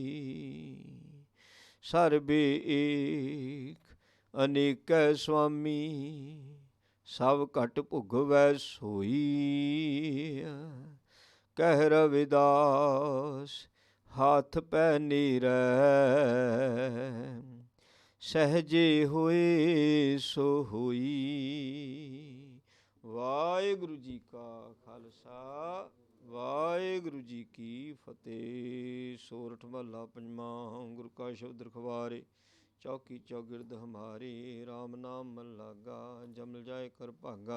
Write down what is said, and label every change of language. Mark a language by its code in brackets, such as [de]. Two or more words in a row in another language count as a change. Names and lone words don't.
[hi] सर्बे एक अनेक स्वामी, सब घट भुगवै सोई। कह रविदास हाथ पै नीरै, सहजे होए सो होई। [pa] ਵਾਹਿਗੁਰੂ ਜੀ ਕਾ ਖਾਲਸਾ, ਵਾਹਿਗੁਰੂ ਜੀ ਕੀ ਫਤਿਹ। ਸੋਰਠ ਮਹੱਲਾ ਪੰਜਵਾਂ। ਗੁਰੂ ਕਾ ਸ਼ਬਦ ਰਖਵਾਰੇ, ਚੌਕੀ ਚੌਗਿਰਦ ਹਮਾਰੇ। RAM ਨਾਮ ਮਨ ਲਾਗਾ, ਜਮਲ ਜਾਏ ਕਰ ਭਾਗਾ।